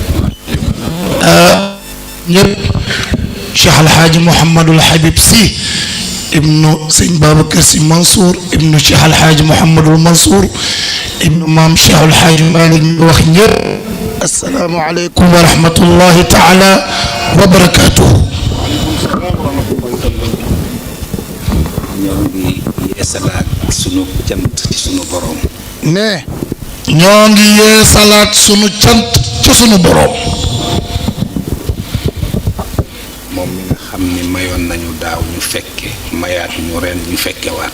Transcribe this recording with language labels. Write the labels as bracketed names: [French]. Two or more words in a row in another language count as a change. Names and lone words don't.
[Arabic] شيخ الحاج محمد الحبيب سي ابن سيد بابكر سي منصور ابن شيخ الحاج محمد المنصور ابن مام شيخ الحاج مالك وخنير السلام عليكم ورحمة الله تعالى وبركاته [Wolof] yeesalaat sunu cant ci sunu borom. ne ñoo ngi yeesalaat sunu cant ci sunu borom. moom mi nga xam ni mayoon nañu daaw ñu fekke mayaat ñu ren ñu fekkewaat.